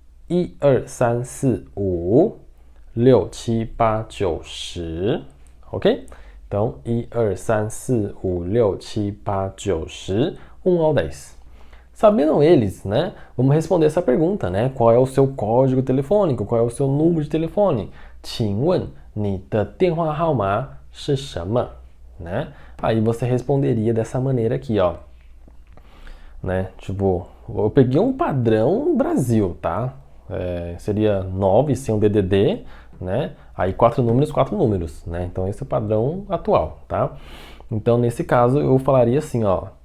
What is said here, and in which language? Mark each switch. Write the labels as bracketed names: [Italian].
[Portuguese] 1, 2, 3, 4, 5, 6, 7, 8, 9, 10. Ok? Então, 1, 2, 3, 4, 5, 6, 7, 8, 9, 10. 1 ao 10. Sabendo eles, né? Vamos responder essa pergunta, né? Qual é o seu código telefônico? Qual é o seu número de telefone? [Chinese] 请问你的电话号码是什么? [Portuguese] Né? Aí você responderia dessa maneira aqui, ó. Né? Tipo, eu peguei um padrão Brasil, tá? Seria 9 sem um DDD, né? Aí 4 números, né? Então esse é o padrão atual, tá? Então nesse caso eu falaria assim, ó.